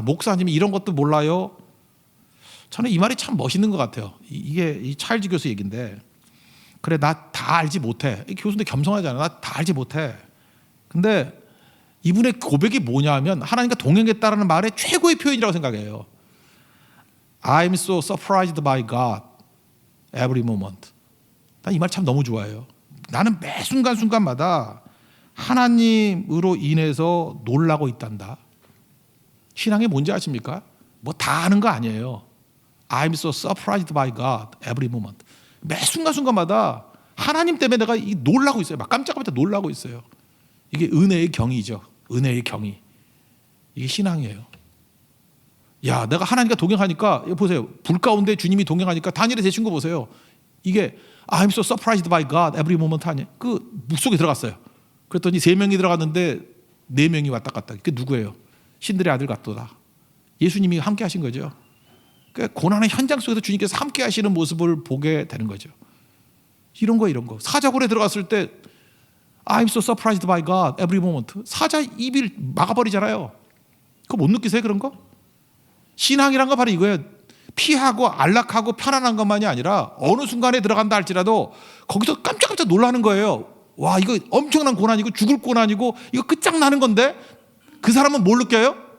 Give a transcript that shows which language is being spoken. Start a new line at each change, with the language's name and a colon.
Korean: 목사님이 이런 것도 몰라요? 저는 이 말이 참 멋있는 것 같아요. 이게 이 찰지 교수 얘기인데, 그래 나 다 알지 못해. 이 교수인데 겸손하잖아. 나 다 알지 못해. 근데 이분의 고백이 뭐냐 하면 하나님과 동행했다라는 말의 최고의 표현이라고 생각해요.
English: I'm so surprised by God every moment.
Korean: 난 이 말 참 너무 좋아해요. 나는 매 순간순간마다 하나님으로 인해서 놀라고 있단다. 신앙이 뭔지 아십니까? 뭐 다 아는 거 아니에요.
English: I'm so surprised by God every moment.
Korean: 매 순간순간마다 하나님 때문에 내가 놀라고 있어요. 막 깜짝깜짝 놀라고 있어요. 이게 은혜의 경이죠. 은혜의 경이. 이게 신앙이에요. 야, 내가 하나님과 동행하니까 보세요. 불 가운데 주님이 동행하니까 다니엘의 제 친구 보세요. 이게
English: I'm so surprised by God every moment
Korean: 아니에요. 그 묵속에 들어갔어요. 그랬더니 3명이 들어갔는데 4명이 왔다 갔다. 그게 누구예요? 신들의 아들 같도다. 예수님이 함께 하신 거죠. 그러니까 고난의 현장 속에서 주님께서 함께 하시는 모습을 보게 되는 거죠. 이런 거. 사자굴에 들어갔을 때
English: I'm so surprised by God every moment.
Korean: 사자 입을 막아버리잖아요. 그거 못 느끼세요? 그런 거? 신앙이란 거 바로 이거예요. 피하고 안락하고 편안한 것만이 아니라 어느 순간에 들어간다 할지라도 거기서 깜짝깜짝 놀라는 거예요. 와, 이거 엄청난 고난이고 죽을 고난이고 이거 끝장나는 건데 그 사람은 뭘 느껴요?